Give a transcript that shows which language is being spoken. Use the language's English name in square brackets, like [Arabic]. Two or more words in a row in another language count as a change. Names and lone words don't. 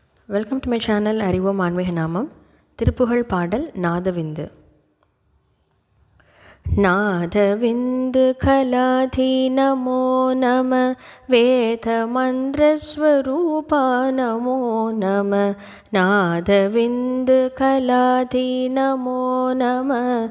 [English] welcome to my channel [Tamil] அறிவோம் ஆன்மீக நாமம். திருப்புகழ் பாடல் நாதவிந்து. நாதவிந்து கலாதி நமோ நம வேதமந்த்ரசொரூபா நமோ நம நாதவிந்து கலாதி நமோ நம